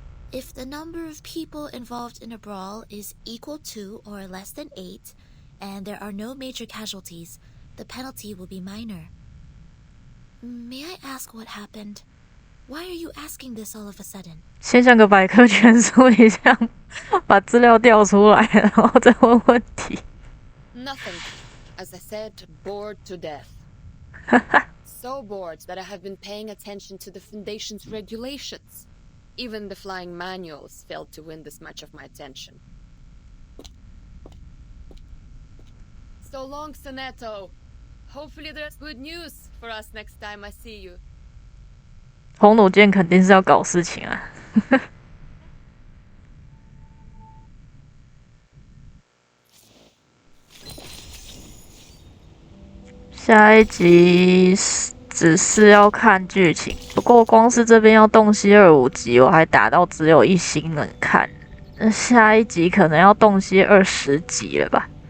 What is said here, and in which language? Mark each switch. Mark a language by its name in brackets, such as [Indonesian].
[English] If the number of people involved in a brawl is equal to or less than 8, and there are no major casualties, the penalty will be minor. May I ask what happened? Why are you asking this all of a sudden? [Chinese] 先像个百科全书一样，把资料调出来，然后再问问题。 [English] Nothing. As I said, bored to death. So bored that I have been paying attention to the Foundation's regulations. Even the flying manuals failed to win this much of my attention. So long, Sonetto. Hopefully there's good news for us next time I see you. [Chinese] 红弩箭肯定是要搞事情啊。下一集只是要看剧情，不过光是这边要洞悉25集，我还打到只有1星能看，下一集可能要洞悉20集了吧？